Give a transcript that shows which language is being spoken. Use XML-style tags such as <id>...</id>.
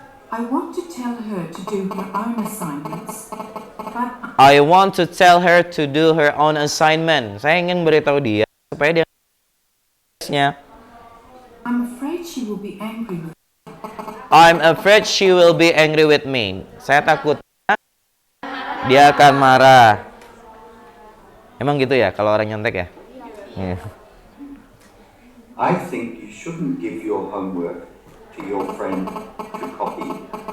<en>I want to tell her to do her own assignments, but I want to tell her to do her own assignment.</en> <id>Saya ingin beritahu dia supaya dia</id> <en>I'm afraid she will be angry with me. I'm afraid she will be angry with me.</en> <id>Saya takut dia akan marah. Emang gitu ya kalau orang nyontek ya? Iya.</id> <en>I think you shouldn't give your homework to your friend to copy.</en>